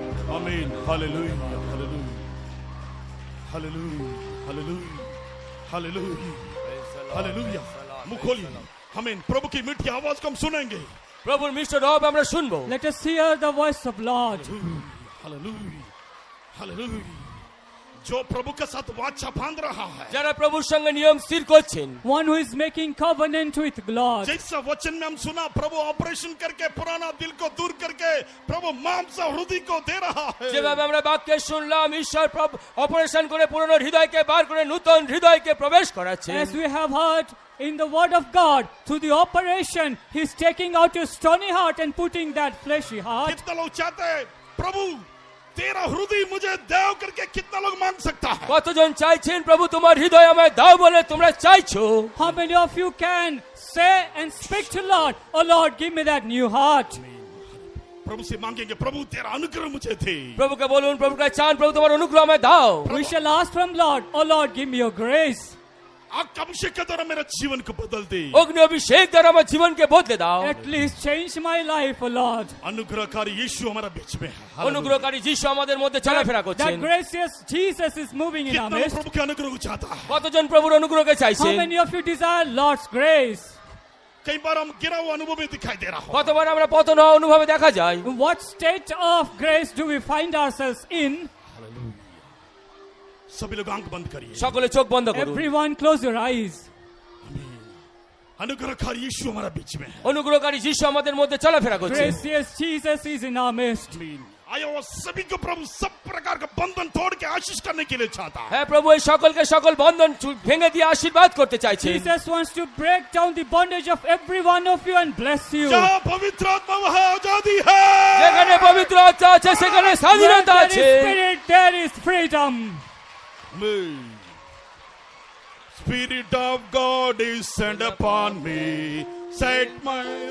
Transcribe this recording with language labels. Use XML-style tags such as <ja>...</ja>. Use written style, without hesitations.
<en>Amen, hallelujah, hallelujah, hallelujah, hallelujah, hallelujah, hallelujah.</en> <hi>मुख खोलिए, हमें प्रभु की मीठी आवाज को हम सुनेंगे.</hi> <bn>প্রভুর মিষ্ট রব আমরা শুনবো।</bn> <en>Let us hear the voice of Lord.</en> <hi>Hallelujah hallelujah जो प्रभु के साथ वाचा बांध रहा है</hi> <bn>যারা প্রভুর সঙ্গে নিয়ম স্থির করছেন,</bn> <en>One who is making covenant with God.</en> <hi>जैसा वचन में हम सुना प्रभु ऑपरेशन करके पुराना दिल को दूर करके प्रभु मांस हृदय को दे रहा है</hi> <bn>যেভাবে আমরা বাক্যে শুনলাম, ঈশ্বর অপারেশন করে পুরনো হৃদয়কে বার করে নতুন হৃদয়কে প্রবেশ করাচ্ছেন।</bn> <en>As we have heard in the word of God, through the operation, He's taking out your stony heart and putting that fleshy heart.</en> <hi>कितना लोग चाहते हैं प्रभु तेरा हृदय मुझे देव करके कितना लोग मांग सकता है</hi> <bn>কতজন চাইছেন প্রভু তোমার হৃদয় আমায় দাও বলে তোমরা চাইছো?</bn> <en>How many of you can say and speak to Lord, oh Lord, give me that new heart?</en> <hi>प्रभु से मांगेंगे प्रभु तेरा अनुग्रह मुझे दे</hi> <bn>প্রভুকে বলুন, প্রভুকে চান, প্রভু তোমার অনুগ্রহ আমায় দাও।</bn> <en>We shall ask from Lord, oh Lord, give me your grace.</en> <hi>आपका अभिषेक के द्वारा मेरा जीवन को बदल दे</hi> <bn>অগ্নি অভিষেক দ্বারা আমার জীবনকে বদলে দাও।</bn> <en>At least change my life, oh Lord.</en> <hi>अनुग्रहकारी यीशु हमारा बीच में है</hi> <bn>অনুগ্রহকারী যিশু আমাদের মধ্যে চলাফেরা</bn> <en>That</en> <bn>করছেন।</bn> <en>gracious Jesus is moving in our</en> <hi>कितना लोग</hi> <en>midst.</en> <hi>प्रभु के अनुग्रह को चाहता है</hi> <bn>কতজন প্রভুর অনুগ্রহকে</bn> <en>How</en> <bn>চাইছেন?</bn> <en>many of you desire Lord's grace?</en> <hi>कई बार हम गिरा हुआ अनुभव में दिखाई दे रहा हो</hi> <bn>কতবার আমরা পতন হওয়া অনুভবে দেখা যায়।</bn> <en>In what state of grace do we find ourselves in?</en> <hi>सभी लोग आंख बंद करिए</hi> <bn>সকলে চোখ বন্ধ করুন।</bn> <en>Everyone close your eyes.</en> <hi>अनुग्रहकारी यीशु हमारा बीच में है</hi> <bn>অনুগ্রহকারী যিশু আমাদের মধ্যে চলাফেরা করছেন।</bn> <en>Gracious Jesus is in our midst.</en> <hi>आया वो सभी को प्रभु सब प्रकार का बंधन तोड़ के आशीष करने के लिए चाहता है</hi> <bn>হ্যাঁ, প্রভু এই সকলকে সকল বন্ধন ভেঙে দিয়ে আশীর্বাদ করতে চাইছেন।</bn> <en>Jesus wants to break down the bondage of every one of you and bless you.</en> <hi>जहाँ पवित्र आत्मा वहाँ आजादी है</hi> <bn>যেখানে পবিত্র আত্মা আছে সেখানে</bn> <en>Where</en> <bn>স্বাধীনতা</bn> <en>there</en> <bn>আছে।</bn> <en>is spirit, there is freedom. Spirit of God is sent upon me set my</en>